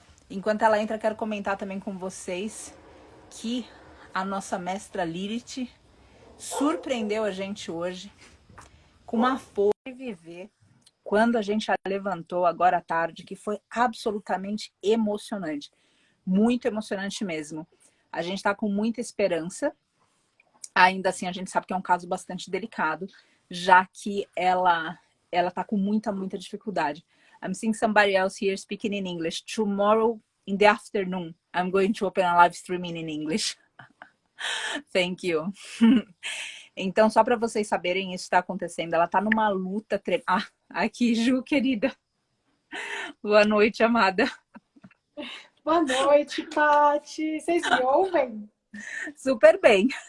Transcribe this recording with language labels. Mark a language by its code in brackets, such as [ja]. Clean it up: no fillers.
[pt] Enquanto ela entra, quero comentar também com vocês que a nossa mestra Lilith surpreendeu a gente hoje com uma força de viver quando a gente a levantou agora à tarde, que foi absolutamente emocionante. Muito emocionante mesmo. A gente está com muita esperança. Ainda assim, a gente sabe que é um caso bastante delicado, já que ela está com muita dificuldade. [en] I'm seeing somebody else here speaking in English. Tomorrow in the afternoon, I'm going to open a live streaming in English. Thank you. [pt] Então, só para vocês saberem, isso está acontecendo. Ela está numa luta tremenda. Ah, aqui, Ju, querida. Boa noite, amada. Boa noite, Paty. Vocês me ouvem? Super bem.